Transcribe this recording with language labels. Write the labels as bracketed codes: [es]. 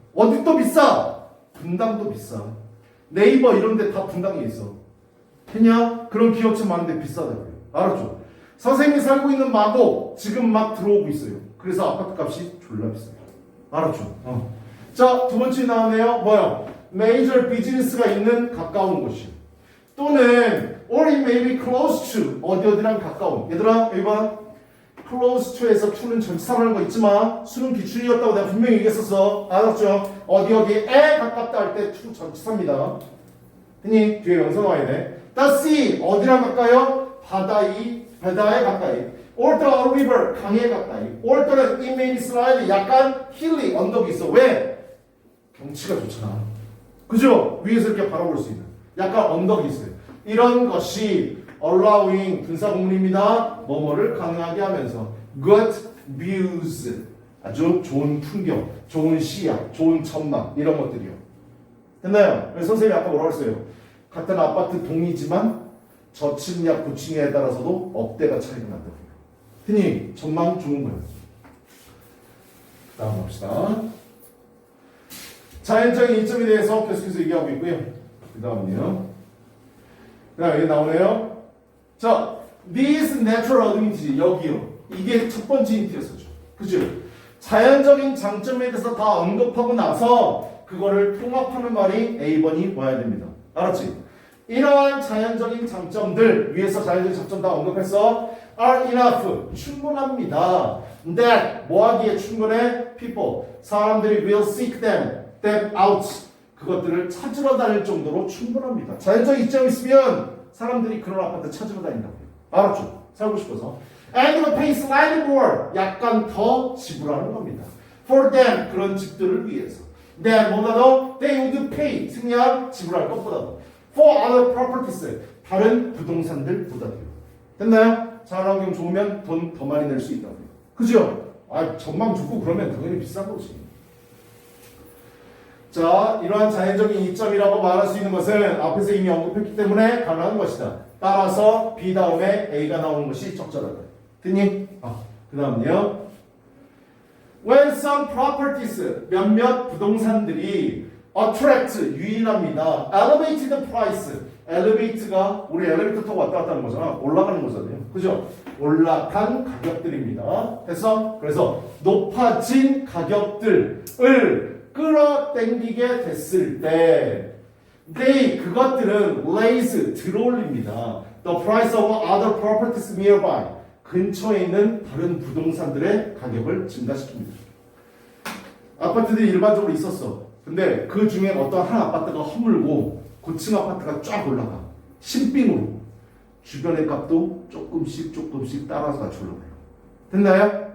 [ko] 어디 또 비싸? 분당도 비싸. 네이버 이런 데 다 분당에 있어. 그냥 그런 기업체 많은데 비싸다고요. 알았죠? 선생님이 살고 있는 마곡 지금 막 들어오고 있어요. 그래서 아파트 값이 졸라 비싸요. 알았죠? 자, 두 번째 나왔네요. 뭐야? 메이저 비즈니스가 있는 가까운 곳이요. [en] 또는 or it may be close to, [ko] 어디랑 가까운. 얘들아 여기 봐. close to에서 to는 전치사라는 거 있지만 수는 기출이었다고 내가 분명히 얘기했었어. 알았죠? 어디에 가깝다 할 때 to 전치사입니다. 흔히 뒤에 명사 나와야 돼. [en] the sea, [ko] 어디랑 가까이요? 바다에 가까이. [en] or the river, [ko] 강에 가까이. [en] or [ko] 또는 [en] it may be slightly, [ko] 약간 [en] hilly, [ko] 언덕이 있어. 왜? 경치가 좋잖아. 그죠? 위에서 이렇게 바라볼 수 있는 약간 언덕이 있어요. 이런 것이 allowing 분사구문입니다. 뭐뭐를 가능하게 하면서 [en] good views, [ko] 아주 좋은 풍경, 좋은 시야, 좋은 전망 이런 것들이요. 됐나요? 그래서 선생님이 아까 뭐라고 했어요? 같은 아파트 동이지만 저층이냐 고층에 따라서도 억대가 차이가 난다고요. 흔히 전망 좋은 거예요. 다음 봅시다. 자연적인 이점에 대해서 계속해서 얘기하고 있고요. 그 다음은요. 그 다음 여기 나오네요. 자, [en] these natural advantage, [ko] 여기요. 이게 첫 번째 힌트였었죠. 그죠? 자연적인 장점에 대해서 다 언급하고 나서 그거를 통합하는 말이 A번이 와야 됩니다. 알았지? 이러한 자연적인 장점들, 위에서 자연적인 장점 다 언급해서 [en] are enough, [ko] 충분합니다. [en] that, [ko] 뭐하기에 충분해? [en] people, [ko] 사람들이 [en] will seek them out, [ko] 그것들을 찾으러 다닐 정도로 충분합니다. 자연적 이점이 있으면 사람들이 그런 아파트 찾으러 다닌다고요. 알았죠? 살고 싶어서. [en] and will pay slightly more, [ko] 약간 더 지불하는 겁니다. [en] for them, [ko] 그런 집들을 위해서. [en] then [ko] 뭐다 더? [en] they would pay, [ko] 승리한 지불할 것보다도. [en] for other properties, [ko] 다른 부동산들보다도요. 됐나요? 자연환경 좋으면 돈 더 많이 낼 수 있다고요. 그죠? 전망 좋고 그러면 당연히 비싼 거지. 자, 이러한 자연적인 이점이라고 말할 수 있는 것은 앞에서 이미 언급했기 때문에 가능한 것이다. 따라서 B 다음에 A가 나오는 것이 적절하다. 됐니? 그 다음은요. [en] When some properties, [ko] 몇몇 부동산들이 attract 유인합니다. [en] elevate the price. [ko] elevate가 우리 엘리베이터 타고 왔다 갔다 하는 거잖아. 올라가는 거잖아요. 그죠? 올라간 가격들입니다. 그래서 높아진 가격들을 끌어당기게 됐을 때 그것들은 raise 들어올립니다. [en] The price of other properties nearby. [ko] 근처에 있는 다른 부동산들의 가격을 증가시킵니다. 아파트들이 일반적으로 있었어. 근데 그 중에 어떤 한 아파트가 허물고 고층 아파트가 쫙 올라가. 신빙으로. 주변의 값도 조금씩 따라서 같이 올라가요. 됐나요?